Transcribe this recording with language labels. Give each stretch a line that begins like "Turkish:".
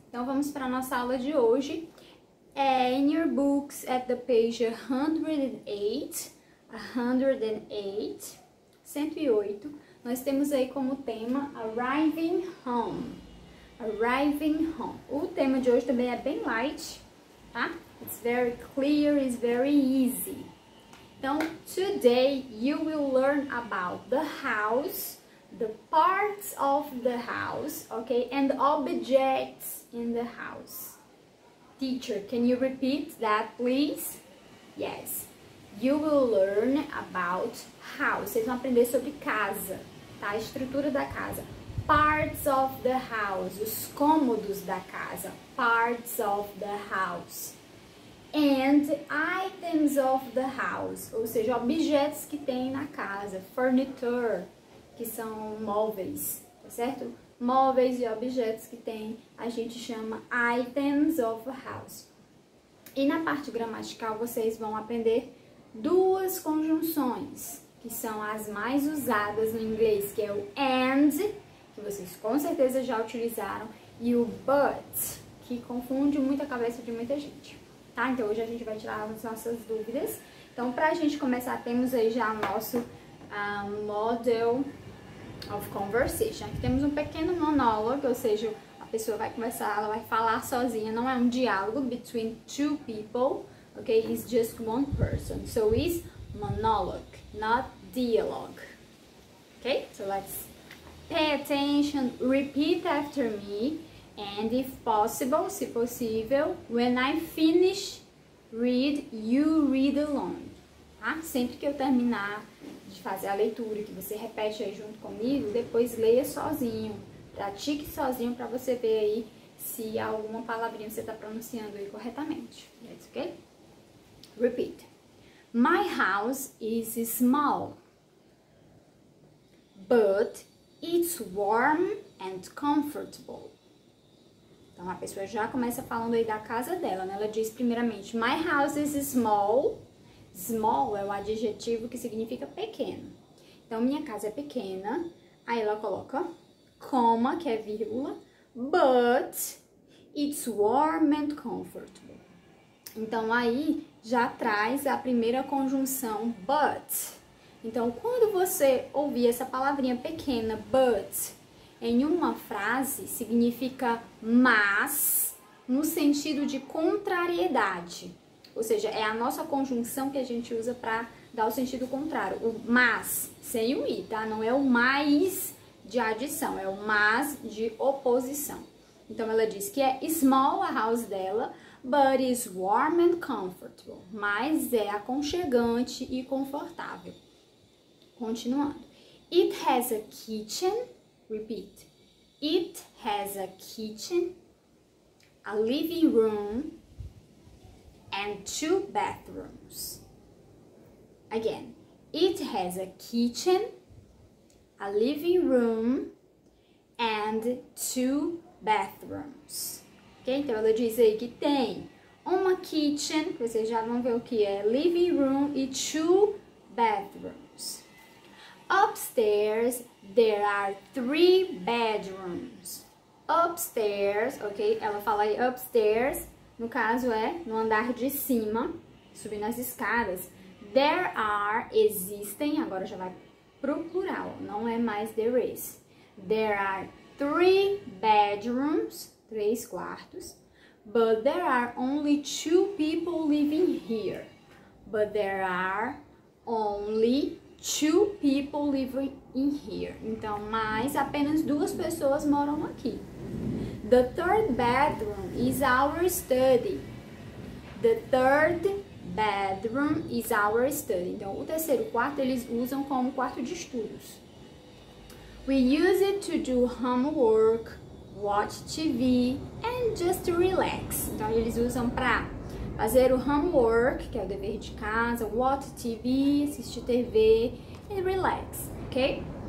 Portuguese: Então, vamos para a nossa aula de hoje.
English: In your books, at the page 108,
Portuguese: nós temos aí como tema Arriving Home. Arriving Home. O tema de hoje também é bem light, tá?
English: It's very clear, it's very easy. Então, today you will learn about the house, the parts of the house, okay, and objects in the house. Teacher, can you repeat that, please? Yes. You will learn about house.
Portuguese: Vocês vão aprender sobre casa, tá? A estrutura da casa.
English: Parts of the house.
Portuguese: Os cômodos da casa.
English: Parts of the house. And items of the house.
Portuguese: Ou seja, objetos que tem na casa. Furniture, que são móveis, tá certo? Móveis e objetos que tem, a gente chama
English: items of a house.
Portuguese: E na parte gramatical vocês vão aprender duas conjunções, que são as mais usadas no inglês, que é o and, que vocês com certeza já utilizaram, e o but, que confunde muito a cabeça de muita gente, tá? Então hoje a gente vai tirar as nossas dúvidas. Então, pra gente começar, temos aí já o nosso model of conversation. Aqui temos um pequeno monólogo, ou seja, a pessoa vai começar, ela vai falar sozinha, não é um diálogo
English: between two people, okay? It's just one person, so it's monologue, not dialogue. Okay, so let's pay attention, repeat after me, and if possible,
Portuguese: se possível,
English: when I finish, you read along.
Portuguese: tá? Sempre que eu terminar de fazer a leitura, que você repete aí junto comigo, depois leia sozinho, pratique sozinho pra você ver aí se alguma palavrinha você tá pronunciando aí corretamente.
English: That's okay? Repeat. My house is small, but it's warm and comfortable.
Portuguese: Então, a pessoa já começa falando aí da casa dela, né? Ela diz primeiramente,
English: my house is small.
Portuguese: Small é o adjetivo que significa pequeno. Então, minha casa é pequena. Aí ela coloca coma, que é vírgula,
English: but it's warm and comfortable.
Portuguese: Então, aí já traz a primeira conjunção but. Então, quando você ouvir essa palavrinha pequena, but, em uma frase, significa mas, no sentido de contrariedade. Ou seja, é a nossa conjunção que a gente usa para dar o sentido contrário. O mas, sem o i, tá? Não é o mais de adição, é o mas de oposição. Então, ela diz que é small a house dela,
English: but is warm and comfortable.
Portuguese: Mas é aconchegante e confortável.
English: Continuando. It has a kitchen. Repeat. It has a kitchen, a living room, and 2 bathrooms. Again. It has a kitchen, a living room, and 2 bathrooms. Ok?
Portuguese: Então, ela diz aí que tem uma kitchen, que vocês já vão ver o que é, living room e 2 bathrooms.
English: Upstairs, there are 3 bedrooms. Upstairs, ok?
Portuguese: Ela fala aí upstairs, no caso é no andar de cima, subindo as escadas.
English: There are,
Portuguese: existem, agora já vai pro plural, não é mais there is.
English: There are 3 bedrooms,
Portuguese: 3 quartos,
English: but there are only 2 people living here. But there are only 2 people living in here.
Portuguese: Então, mas apenas 2 pessoas moram aqui.
English: The 3rd bedroom is our study. The 3rd bedroom is our study.
Portuguese: Então, o 3º quarto eles usam como quarto de estudos.
English: We use it to do homework, watch TV and just relax.
Portuguese: Então, eles usam para fazer o homework, que é o dever de casa,
English: watch TV,
Portuguese: assistir TV e relax, ok?